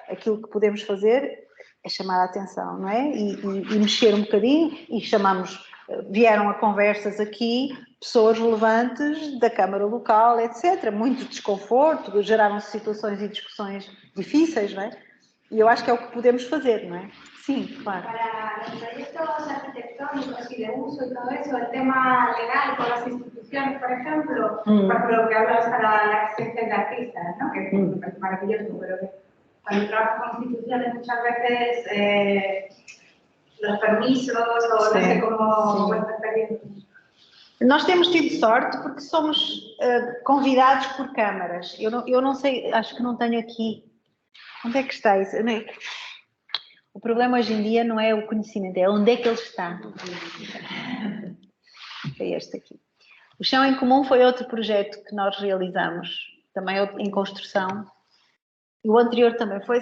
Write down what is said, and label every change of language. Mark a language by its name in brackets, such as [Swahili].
[Portuguese] Aquilo que podemos fazer é chamar a atenção, não é? E mexer um bocadinho, e vieram a conversas aqui pessoas relevantes da Câmara Local, etc. Muito desconforto, geraram-se situações e discussões difíceis, não é? E eu acho que é o que podemos fazer, não é? Sim, claro. [Spanish] Para los proyectos arquitectónicos y de uso y todo eso, el tema legal con las instituciones, por ejemplo, lo que hablas para la asistencia de artistas, ¿no? Que es maravilloso, pero que cuando trabajas con instituciones muchas veces los permisos o no sé cómo vuestra experiencia. [Portuguese] Nós temos tido sorte porque somos convidados por câmaras. Eu não sei, acho que não tenho aqui. Onde é que está isso? O problema hoje em dia não é o conhecimento, é onde é que ele está. É este aqui. O Chão em Comum foi outro projeto que nós realizamos, também em construção. E o anterior também foi.